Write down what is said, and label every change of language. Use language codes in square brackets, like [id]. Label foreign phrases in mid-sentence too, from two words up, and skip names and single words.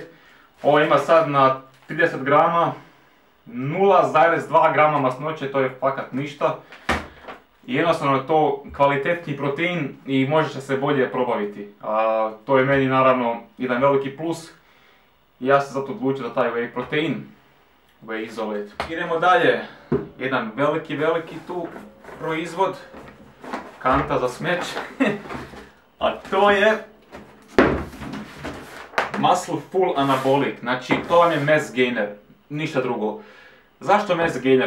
[hr] Ovo ima sad na 30 grama 0,2 grama masnoće, to je fakat ništa. Jednostavno je to kvalitetni protein i može se bolje probaviti. A to je meni naravno jedan veliki plus. Ja sam zato odlučio za taj [en] whey protein, whey isolate. [hr] Idemo dalje. Jedan veliki tu proizvod. Kanta za smeće. A to je Muscle Full Anabolic. Znači to vam je [en] mass gainer. [hr] Ništa drugo. Zašto [en] mass gainer?